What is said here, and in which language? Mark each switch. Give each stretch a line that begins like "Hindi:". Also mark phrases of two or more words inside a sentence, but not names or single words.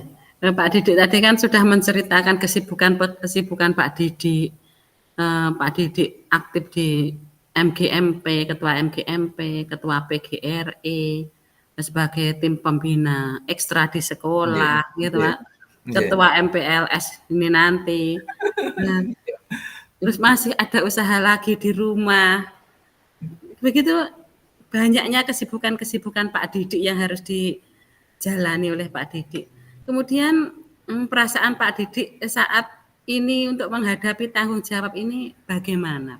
Indonesian: Pak Didik tadi kan sudah menceritakan kesibukan Pak Didik. Pak Didik aktif di MGMP, ketua MGMP, ketua PGRI, sebagai tim pembina ekstra di Nggih, sekolah, gitu nggih, Pak. nggih. Ketua MPLS ini nanti. Nah, terus masih ada usaha lagi di rumah. Begitu banyaknya kesibukan-kesibukan Pak Didik yang harus dijalani oleh Pak Didik. Kemudian perasaan Pak Didik saat ini untuk menghadapi tanggung jawab ini bagaimana?